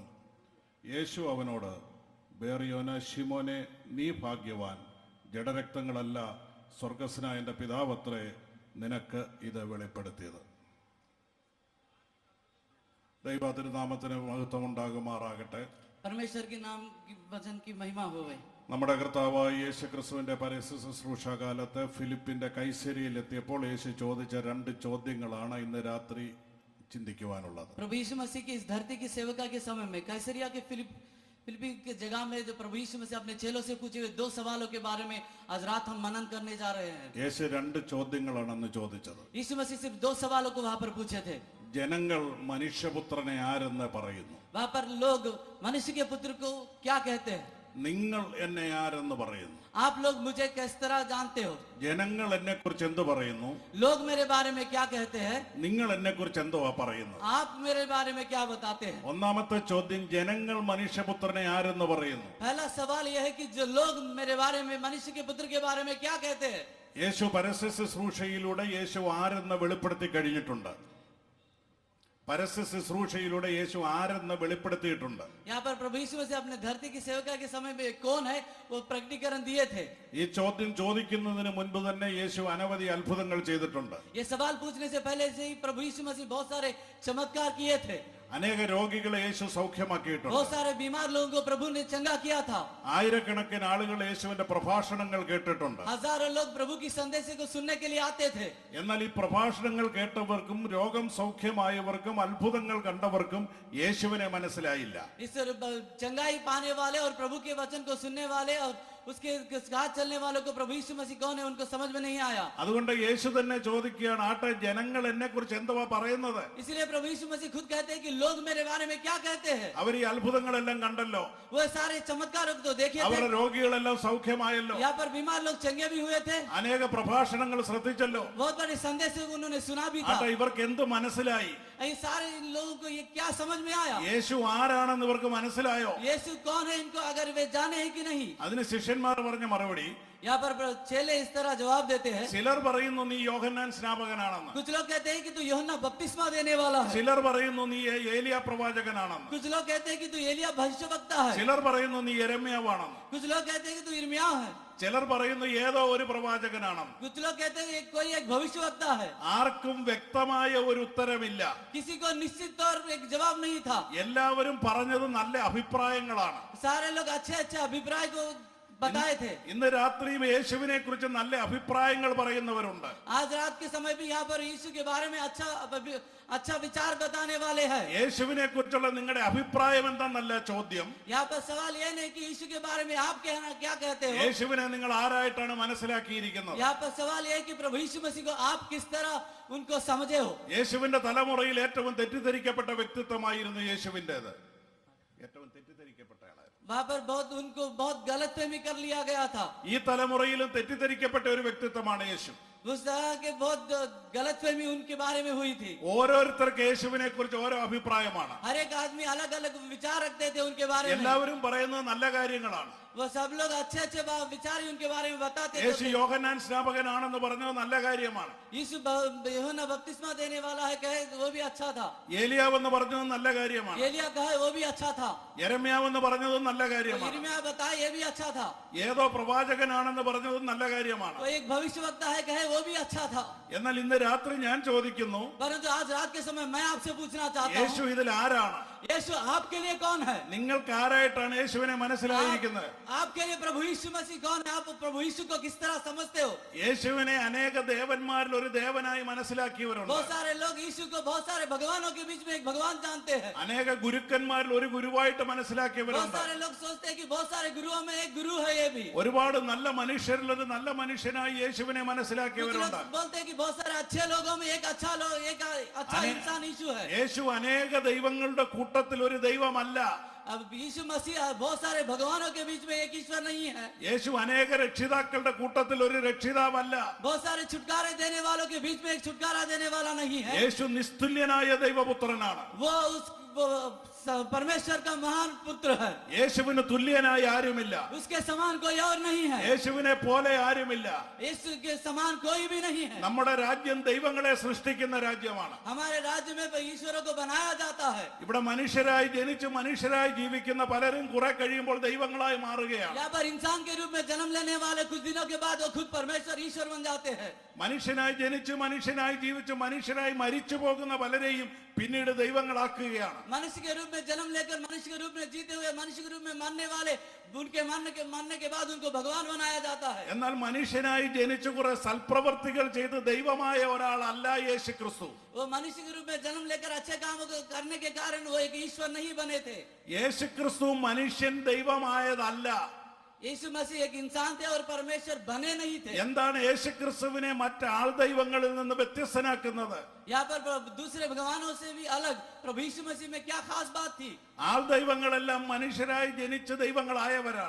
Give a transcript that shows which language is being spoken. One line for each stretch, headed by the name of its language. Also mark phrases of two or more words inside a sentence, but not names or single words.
Malayalam: യേശു അവനോട്, ബേറിയോന ശിമോനെ, നീ ഭാഗ്യവാൻ, ജഡരക്തങ്ങളല്ല സ്വർഗസ്നായ എൻ്റെ പിതാവത്രേ നിനക്ക് ഇത് വെളിപ്പെടുത്തിയത്. ദൈവ തിരുനാമത്തിന് മഹത്വം ഉണ്ടാകുമാറാകട്ടെ.
Hindi: परमेश्वर के नाम की वचन की महिमा होवे.
Malayalam: നമ്മുടെ കർത്താവായ യേശു ക്രിസ്തുവിന്റെ പരസ്യ ശുശ്രൂഷ കാലത്ത് ഫിലിപ്പിന്റെ കൈസരിയിൽ എത്തിയപ്പോൾ യേശു ചോദിച്ച 2 ചോദ്യങ്ങളാണ് ഇന്ന് രാത്രി ചിന്തിക്കുവാനുള്ളത്.
Hindi: प्रभु यीशु मसीह की इस धरती की सेवका के समय में कैसरिया के फिलिप्पी के जगह में जो प्रभु यीशु मसीह अपने चेलों से पूछे हुए 2 सवालों के बारे में आज रात हम मनन करने जा रहे हैं.
Malayalam: യേശു 2 ചോദ്യങ്ങളാണ് അന്ന് ചോദിച്ചത്.
Hindi: यीशु मसीह सिर्फ 2 सवालों को वहां पर पूछे थे.
Malayalam: ജനങ്ങൾ മനുഷ്യപുത്രനെ ആരെന്ന് പറയുന്നു?
Hindi: वहां पर लोग मनुष्य के पुत्र को क्या कहते हैं?
Malayalam: നിങ്ങൾ എന്നെ ആരെന്ന് പറയുന്നു?
Hindi: आप लोग मुझे किस तरह जानते हो?
Malayalam: ജനങ്ങൾ എന്നെ കുറിച്ച് എന്ത് പറയുന്നു?
Hindi: लोग मेरे बारे में क्या कहते हैं?
Malayalam: നിങ്ങൾ എന്നെ കുറിച്ച് എന്തുവാ പറയുന്നത്?
Hindi: आप मेरे बारे में क्या बताते हैं?
Malayalam: ഒന്നാമത്തെ ചോദ്യം, ജനങ്ങൾ മനുഷ്യപുത്രനെ ആരെന്ന് പറയുന്നു?
Hindi: पहला सवाल यह है कि जो लोग मेरे बारे में मनुष्य के पुत्र के बारे में क्या कहते हैं?
Malayalam: യേശു പരസ്യ ശുശ്രൂഷയിലൂടെ യേശു ആരെന്ന് വെളിപ്പെടുത്തി കഴിഞ്ഞിട്ടുണ്ട്. പരസ്യ ശുശ്രൂഷയിലൂടെ യേശു ആരെന്ന് വെളിപ്പെടുത്തിയിട്ടുണ്ട്.
Hindi: यहाँ पर प्रभु यीशु मसीह अपने धरती की सेवका के समय में कौन है वो प्रकटीकरण दिए थे.
Malayalam: ഈ ചോദ്യം ചോദിക്കുന്നതിന് മുൻപ് തന്നെ യേശു അനവധി അത്ഭുതങ്ങൾ ചെയ്തിട്ടുണ്ട്.
Hindi: ये सवाल पूछने से पहले से ही प्रभु यीशु मसीह बहुत सारे चमत्कार किए थे.
Malayalam: അനേക രോഗികളെ യേശു സൗഖ്യമാക്കിയിട്ടുണ്ട്.
Hindi: बहुत सारे बीमार लोगों को प्रभु ने चंगा किया था.
Malayalam: ആയിരക്കണക്കിന് ആളുകൾ യേശുവിന്റെ പ്രഭാഷണങ്ങൾ കേട്ടിട്ടുണ്ട്.
Hindi: हजारों लोग प्रभु की संदेश को सुनने के लिए आते थे.
Malayalam: എന്നാൽ ഈ പ്രഭാഷണങ്ങൾ കേട്ടവർക്കും രോഗം സൗഖ്യമായവർക്കും അത്ഭുതങ്ങൾ കണ്ടവർക്കും യേശുവിനെ മനസ്സിലായില്ല.
Hindi: इस चंगाई पाने वाले और प्रभु के वचन को सुनने वाले और उसके साथ चलने वालों को प्रभु यीशु मसीह कौन है उनको समझ में नहीं आया.
Malayalam: അതുകൊണ്ട് യേശു തന്നെ ചോദിക്കുകയാണ്, ആട്ടെ ജനങ്ങൾ എന്നെ കുറിച്ച് എന്തുവാ പറയുന്നത്?
Hindi: इसलिए प्रभु यीशु मसीह खुद कहते हैं कि लोग मेरे बारे में क्या कहते हैं.
Malayalam: അവർ ഈ അത്ഭുതങ്ങളെല്ലാം കണ്ടല്ലോ,
Hindi: वो सारे चमत्कारों को तो देखे थे.
Malayalam: അവരുടെ രോഗികളെല്ലാം സൗഖ്യമായല്ലോ,
Hindi: यहाँ पर बीमार लोग चंगे भी हुए थे.
Malayalam: അനേക പ്രഭാഷണങ്ങൾ ശ്രദ്ധിച്ചല്ലോ.
Hindi: बहुत बड़े संदेश उन्होंने सुना भी था.
Malayalam: ആട്ടെ ഇവർക്ക് എന്ത് മനസ്സിലായി?
Hindi: ये सारे लोगों को ये क्या समझ में आया?
Malayalam: യേശു ആരാണെന്ന് ഇവർക്ക് മനസ്സിലായോ?
Hindi: यीशु कौन है इनको अगर वे जाने हैं कि नहीं.
Malayalam: അതിന് ശിഷ്യന്മാർ പറഞ്ഞ മറുപടി,
Hindi: यहाँ पर चेले इस तरह जवाब देते हैं.
Malayalam: ചിലർ പറയുന്നു നീ യോഹന്നാൻ സ്നാപകനാണെന്ന്,
Hindi: कुछ लोग कहते हैं कि तू यूहन्ना बपतिस्मा देने वाला है.
Malayalam: ചിലർ പറയുന്നു നീ ഏലിയ പ്രവാചകനാണെന്ന്,
Hindi: कुछ लोग कहते हैं कि तू एलिया भविष्यवक्ता है.
Malayalam: ചിലർ പറയുന്നു നീ യെരമ്യാവാണെന്ന്,
Hindi: कुछ लोग कहते हैं कि तू यिर्मयाह है.
Malayalam: ചിലർ പറയുന്നു ഏതോ ഒരു പ്രവാചകനാണെന്ന്.
Hindi: कुछ लोग कहते हैं कि कोई एक भविष्यवक्ता है.
Malayalam: ആർക്കും വ്യക്തമായ ഒരു ഉത്തരമില്ല.
Hindi: किसी को निश्चित तौर पर एक जवाब नहीं था.
Malayalam: എല്ലാവരും പറഞ്ഞത് നല്ല അഭിപ്രായങ്ങളാണ്.
Hindi: सारे लोग अच्छे अच्छे अभिप्राय को बताए थे.
Malayalam: ഇന്ന് രാത്രിയും യേശുവിനെ കുറിച്ച് നല്ല അഭിപ്രായങ്ങൾ പറയുന്നവരുണ്ട്.
Hindi: आज रात के समय भी यहाँ पर यीशु के बारे में अच्छा विचार बताने वाले हैं.
Malayalam: യേശുവിനെ കുറിച്ചുള്ള നിങ്ങളുടെ അഭിപ്രായം എന്താന്നല്ല ചോദ്യം.
Hindi: यहाँ पर सवाल यह नहीं कि यीशु के बारे में आप कहना क्या कहते हो.
Malayalam: യേശുവിനെ നിങ്ങൾ ആരായിട്ടാണ് മനസ്സിലാക്കിയിരിക്കുന്നത്?
Hindi: यहाँ पर सवाल यह है कि प्रभु यीशु मसीह को आप किस तरह उनको समझे हो.
Malayalam: യേശുവിന്റെ തലമുറയിൽ ഏറ്റവും തെറ്റിദ്ധരിക്കപ്പെട്ട വ്യക്തിത്വമായിരുന്നു യേശുവിൻ്റെത്. ഏറ്റവും തെറ്റിദ്ധരിക്കപ്പെട്ട ആളായിരുന്നു.
Hindi: वहाँ पर उनको बहुत गलत फहमी कर लिया गया था.
Malayalam: ഈ തലമുറയിലും തെറ്റിദ്ധരിക്കപ്പെട്ട ഒരു വ്യക്തിത്വമാണ് യേശു.
Hindi: उस तरह के बहुत गलत फहमी उनके बारे में हुई थी.
Malayalam: ഓരോരുത്തർക്ക് യേശുവിനെ കുറിച്ച് ഓരോ അഭിപ്രായമാണ്.
Hindi: हर एक आदमी अलग अलग विचार रखते थे उनके बारे में.
Malayalam: എല്ലാവരും പറയുന്നത് നല്ല കാര്യങ്ങളാണ്.
Hindi: वो सब लोग अच्छे अच्छे विचार ही उनके बारे में बताते യേശു थे.
Malayalam: യോഹന്നാൻ സ്നാപകനാണെന്ന് പറഞ്ഞത് നല്ല കാര്യമാണ്.
Hindi: यीशु यूहन्ना बपतिस्मा देने वाला है कहे वो भी अच्छा था.
Malayalam: ഏലിയാവെന്ന് പറഞ്ഞത് നല്ല കാര്യമാണ്.
Hindi: एलिया कहे वो भी अच्छा था.
Malayalam: യെരമ്യാവെന്ന് പറഞ്ഞതും നല്ല കാര്യമാണ്.
Hindi: यिर्मयाह बताए ये भी अच्छा था.
Malayalam: ഏതോ പ്രവാചകനാണെന്ന് പറഞ്ഞതും നല്ല കാര്യമാണ്.
Hindi: वो एक भविष्यवक्ता है कहे वो भी अच्छा था.
Malayalam: എന്നാൽ ഇന്ന് രാത്രി ഞാൻ ചോദിക്കുന്നു,
Hindi: परंतु आज रात के समय मैं आपसे पूछना चाहता യേശു हूँ,
Malayalam: ഇതിൽ ആരാണ്?
Hindi: यीशु आपके लिए कौन है?
Malayalam: നിങ്ങൾക്ക് ആരായിട്ടാണ് യേശുവിനെ മനസ്സിലായിരിക്കുന്നത്?
Hindi: आपके लिए प्रभु यीशु मसीह कौन है? आप प्रभु यीशु को किस तरह समझते हो?
Malayalam: യേശുവിനെ അനേക ദേവന്മാരിൽ ഒരു ദേവനായി മനസ്സിലാക്കിയവരുണ്ട്.
Hindi: बहुत सारे लोग यीशु को बहुत सारे भगवानों के बीच में एक भगवान जानते हैं.
Malayalam: അനേക ഗുരുക്കന്മാരിൽ ഒരു ഗുരുവായിട്ട്
Hindi: बहुत
Malayalam: മനസ്സിലാക്കിയവരുണ്ട്.
Hindi: सारे लोग सोचते हैं कि बहुत सारे गुरुओं में एक गुरु है ये भी.
Malayalam: ഒരുപാട് നല്ല മനുഷ്യരിൽ ഒരു നല്ല മനുഷ്യനായി യേശുവിനെ
Hindi: कुछ
Malayalam: മനസ്സിലാക്കിയവരുണ്ട്.
Hindi: लोग बोलते हैं कि बहुत सारे अच्छे लोगों में एक अच्छा इंसान यीशु है.
Malayalam: യേശു അനേക ദൈവങ്ങളുടെ കൂട്ടത്തിൽ ഒരു ദൈവമല്ല.
Hindi: अब यीशु मसीह बहुत सारे भगवानों के बीच में एक ईश्वर नहीं है.
Malayalam: യേശു അനേക രക്ഷിതാക്കളുടെ കൂട്ടത്തിൽ ഒരു രക്ഷിതാവല്ല.
Hindi: बहुत सारे छुटकारे देने वालों के बीच में एक छुटकारा देने वाला नहीं है.
Malayalam: യേശു നിസ്തുല്യനായ ദൈവപുത്രനാണ്.
Hindi: वो परमेश्वर का महान पुत्र है.
Malayalam: യേശുവിന് തുല്യനായി ആരുമില്ല.
Hindi: उसके समान कोई और नहीं है.
Malayalam: യേശുവിനെ പോലെ ആരുമില്ല.
Hindi: यीशु के समान कोई भी नहीं है.
Malayalam: നമ്മുടെ രാജ്യം ദൈവങ്ങളെ സൃഷ്ടിക്കുന്ന രാജ്യമാണ്.
Hindi: हमारे राज्य में ईश्वरों को बनाया जाता है.
Malayalam: ഇവിടെ മനുഷ്യരായി ജനിച്ച് മനുഷ്യരായി ജീവിക്കുന്ന പലരും കുറെ കഴിയുമ്പോൾ ദൈവങ്ങളായി മാറുകയാണ്.
Hindi: यहाँ पर इंसान के रूप में जन्म लेने वाले कुछ दिनों के बाद वो खुद परमेश्वर ईश्वर बन जाते हैं.
Malayalam: മനുഷ്യനായി ജനിച്ച് മനുഷ്യനായി ജീവിച്ച് മനുഷ്യരായി മരിച്ചു പോകുന്ന പലരെയും പിന്നീട് ദൈവങ്ങളാക്കുകയാണ്.
Hindi: मनुष्य के रूप में जन्म लेकर मनुष्य के रूप में जीते हुए मनुष्य के रूप में मरने वाले उनके मरने के बाद उनको भगवान बनाया जाता है.
Malayalam: എന്നാൽ മനുഷ്യനായി ജനിച്ച് കുറെ സൽപ്രവർത്തികൾ ചെയ്ത് ദൈവമായ ഒരാളല്ല യേശു ക്രിസ്തു.
Hindi: वो मनुष्य के रूप में जन्म लेकर अच्छे कामों को करने के कारण वो एक ईश्वर नहीं बने थे.
Malayalam: യേശു ക്രിസ്തു മനുഷ്യൻ ദൈവമായതല്ല.
Hindi: यीशु मसीह एक इंसान थे और परमेश्वर बने नहीं थे.
Malayalam: എന്താണ് യേശു ക്രിസ്തുവിനെ മറ്റ് ആൾ ദൈവങ്ങളിൽ നിന്ന് വ്യത്യസ്തനാക്കുന്നത്?
Hindi: यहाँ पर दूसरे भगवानों से भी अलग प्रभु यीशु मसीह में क्या खास बात थी?
Malayalam: ആൾ ദൈവങ്ങളെല്ലാം മനുഷ്യരായി ജനിച്ച ദൈവങ്ങളായവരാണ്.